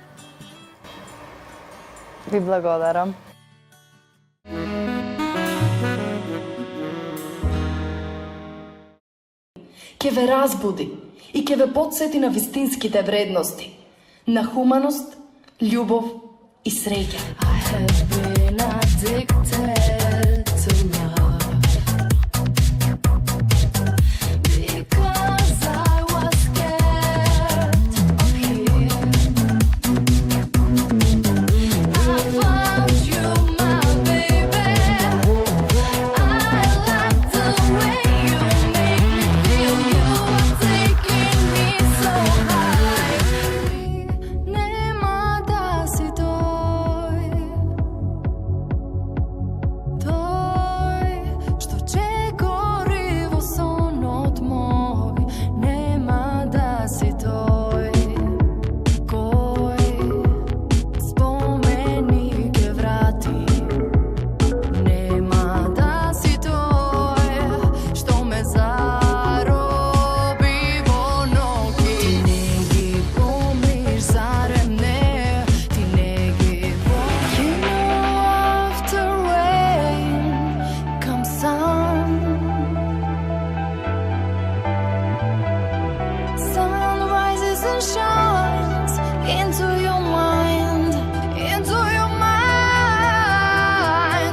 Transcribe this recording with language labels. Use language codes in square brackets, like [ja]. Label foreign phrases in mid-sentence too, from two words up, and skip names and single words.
[mk] Ви благодарам. Ке ве разбуди и ке ве подсети на вистинските вредности, на хуманост, љубов и среќа. [en] I have been addicted to love because I was scared of him. I found you, my baby. I like the way you make me feel. You are taking me so high. [mk] Нема да си тој што ќе гори во сонот мој. Нема да си тој кој спомени ке врати. Нема да си тој што ме зароби во ноги. Ти не ги помниш зарем не, ти не ги помниш. [en] You know after rain comes sun. Sun rises and shines into your mind, into your mind.